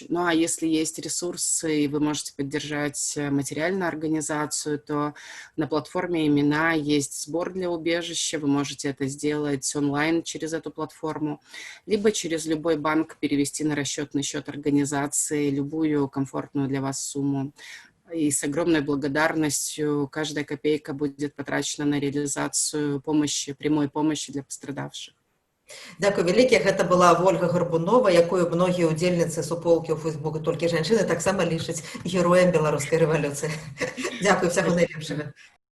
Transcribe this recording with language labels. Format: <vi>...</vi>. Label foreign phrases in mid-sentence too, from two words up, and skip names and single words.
<ru>Ну а если есть ресурсы, и вы можете поддержать материальную организацию, то на платформе «Имена» есть сбор для убежища, вы можете это сделать онлайн через эту платформу, либо через любой банк перевести на расчетный счет организации любую комфортную для вас сумму. И с огромной благодарностью каждая копейка будет потрачена на реализацию помощи, прямой помощи для пострадавших.</ru> <be>Дзякуй вялікі. Гэта была Вольга Гарбунова, якую многія ўдзельніцы суполкі ў Фейсбуку «Толькі жанчыны» таксама лічаць героем беларускай рэвалюцыі. Дзякуй, усяго найлепшага.</be>